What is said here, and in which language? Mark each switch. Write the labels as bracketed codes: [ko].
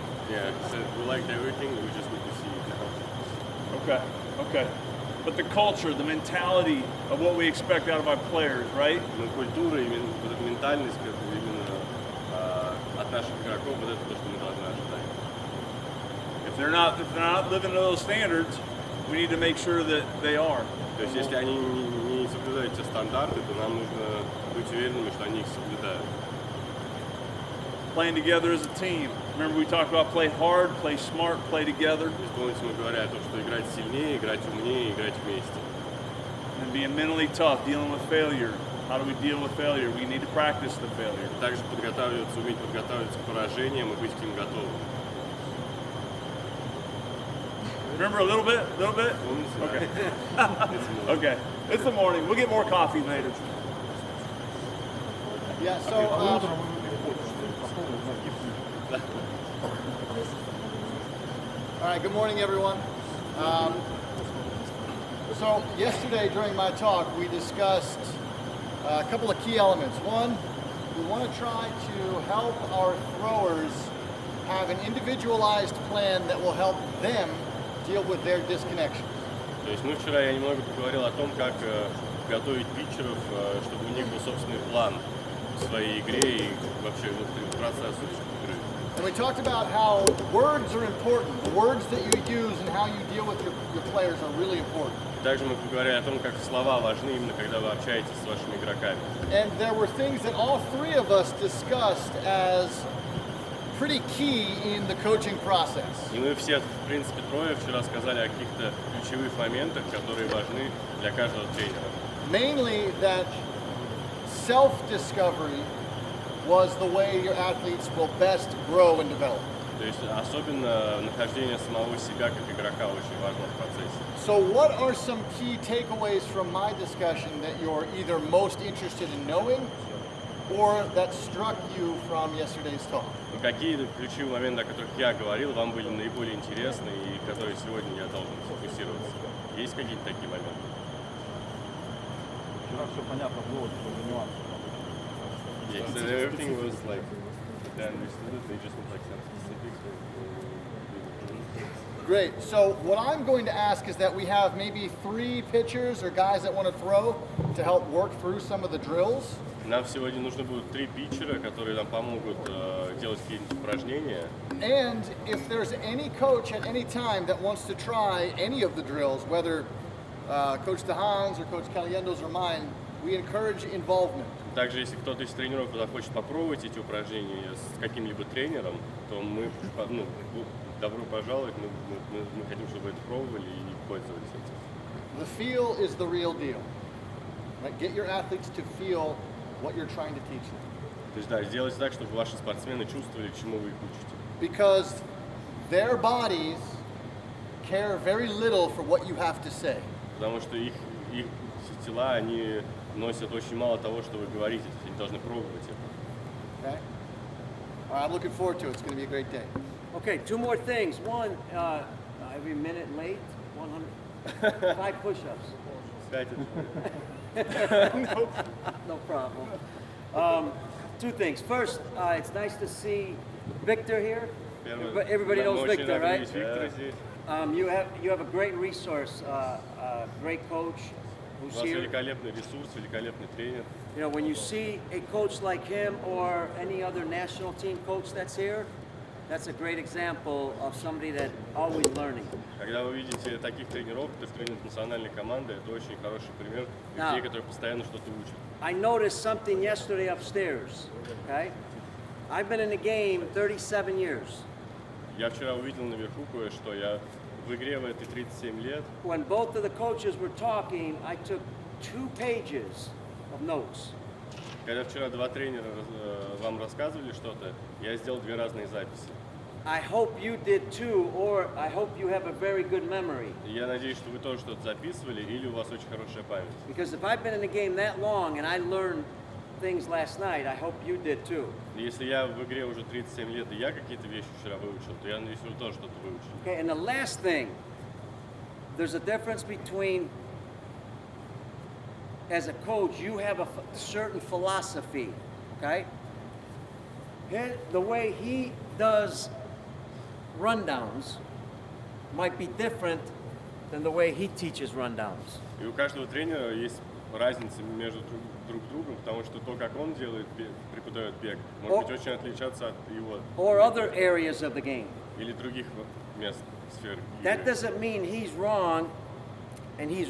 [en] Yeah, he said we liked everything, we just need to see it. Okay, okay. But the culture, the mentality of what we expect out of our players, right? [ru] Но культура, именно вот эта ментальность, как бы именно от наших игроков, вот это то, что мы должны ожидать. [en] If they're not living to those standards, we need to make sure that they are. [ru] То есть если они не соблюдают те стандарты, то нам нужно быть уверенными, что они их соблюдают. [en] Playing together as a team. Remember we talked about play hard, play smart, play together. [ru] То есть помните, мы говорили о том, что играть сильнее, играть умнее, играть вместе. [en] And being mentally tough, dealing with failure. How do we deal with failure? We need to practice the failure. [ru] Также уметь подготавливаться к поражениям и быть к ним готовым. [en] Remember a little bit? [ru] Помните? [en] Okay. [ru] Да? [en] Okay. It's the morning. We'll get more coffee later. Yeah, so all right, good morning, everyone. So yesterday during my talk, we discussed a couple of key elements. One, we want to try to help our throwers have an individualized plan that will help them deal with their disconnections. [ru] То есть вчера я немного поговорил о том, как готовить питчеров, чтобы у них был собственный план в своей игре и вообще в процессе игры. [en] And we talked about how words are important. The words that you use and how you deal with your players are really important. [ru] Также мы поговорили о том, как слова важны именно когда вы общаетесь с вашими игроками. [en] And there were things that all three of us discussed as pretty key in the coaching process. [ru] И мы все, в принципе, трое вчера сказали о каких-то ключевых моментах, которые важны для каждого тренера. [en] Mainly that self-discovery was the way your athletes will best grow and develop. [ru] То есть особенно нахождение самого себя как игрока очень важно в процессе. [en] So what are some key takeaways from my discussion that you're either most interested in knowing or that struck you from yesterday's talk? [ru] Какие ключевые моменты, о которых я говорил, вам были наиболее интересны и которые сегодня я должен сфокусироваться? Есть какие-то такие моменты? Хорошо, понятно было, что за нюансы. [en] Yes, and everything was like, they understood it, they just want like some specifics. Great. So what I'm going to ask is that we have maybe 3 pitchers or guys that want to throw to help work through some of the drills. [ru] Нам сегодня нужно будет 3 питчера, которые нам помогут делать какие-нибудь упражнения. [en] And if there's any coach at any time that wants to try any of the drills, whether Coach DeHaan's or Coach Caliendo's or mine, we encourage involvement. [ru] Также, если кто-то из тренеров захочет попробовать эти упражнения с каким-либо тренером, то мы, добро пожаловать, мы хотим, чтобы вы это пробовали и пользовались этим. [en] The feel is the real deal. Right? Get your athletes to feel what you're trying to teach them. [ru] То есть, да, сделать так, чтобы ваши спортсмены чувствовали, чему вы их учите. [en] Because their bodies care very little for what you have to say. [ru] Потому что их тела, они носят очень мало того, что вы говорите, то есть они должны пробовать это. [en] Okay? All right, I'm looking forward to it. It's going to be a great day. Okay, 2 more things. One, every minute late, 100, 5 push-ups. No problem. 2 things. First, it's nice to see Victor here. Everybody knows Victor, right? You have a great resource, great coach [ru] У [en] who's [ru] вас [en] here. [ru] великолепный ресурс, великолепный тренер. [en] You know, when you see a coach like him or any other national team coach that's here, that's a great example of somebody that always learning. [ru] Когда вы видите таких тренеров, которые тренируют национальной команды, это очень хороший пример людей, которые постоянно что-то учат. [en] I noticed something yesterday upstairs, okay? I've been in the game 37 years. [ru] Я вчера увидел наверху кое-что. Я в игре в этой 37 лет. [en] When both of the coaches were talking, I took 2 pages of notes. [ru] Когда вчера 2 тренера вам рассказывали что-то, я сделал 2 разные записи. [en] I hope you did too, or I hope you have a very good memory. [ru] И я надеюсь, что вы тоже что-то записывали, или у вас очень хорошая память. [en] Because if I've been in the game that long and I learned things last night, I hope you did too. [ru] И если я в игре уже 37 лет, и я какие-то вещи вчера выучил, то я надеюсь, вы тоже что-то выучили. [en] Okay, and the last thing, there's a difference between, as a coach, you have a certain philosophy, okay? The way he does rundowns might be different than the way he teaches rundowns. [ru] И у каждого тренера есть разница между друг другом, потому что то, как он делает, преподает бег, может быть очень отличаться от его [en] or other areas of the game. [ru] или других мест, сфер. [en] That doesn't mean he's wrong and he's